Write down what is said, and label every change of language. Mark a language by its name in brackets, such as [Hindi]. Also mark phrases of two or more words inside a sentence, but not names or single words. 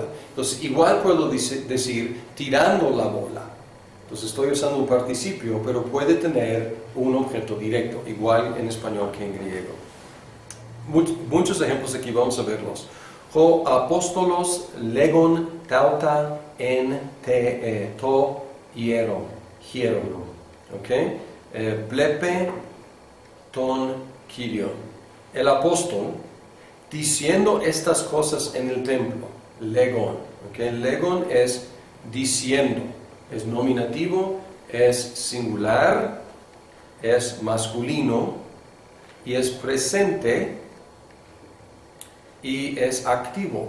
[Spanish] Entonces, igual puedo decir tirando la bola. Entonces, estoy usando un participio, pero puede tener un objeto directo, igual en español que en griego. Muchos ejemplos aquí, vamos a verlos. [Greek] Ὁ ἀπόστολος λέγων ταῦτα ἐν τε τὸ ἱερόν. ¿Okay? Βλέπε τὸν Κύριον. [Spanish] El apóstol diciendo estas cosas en el templo, legon. ¿Okay? Legon es diciendo, es nominativo, es singular, es masculino y es presente y es activo.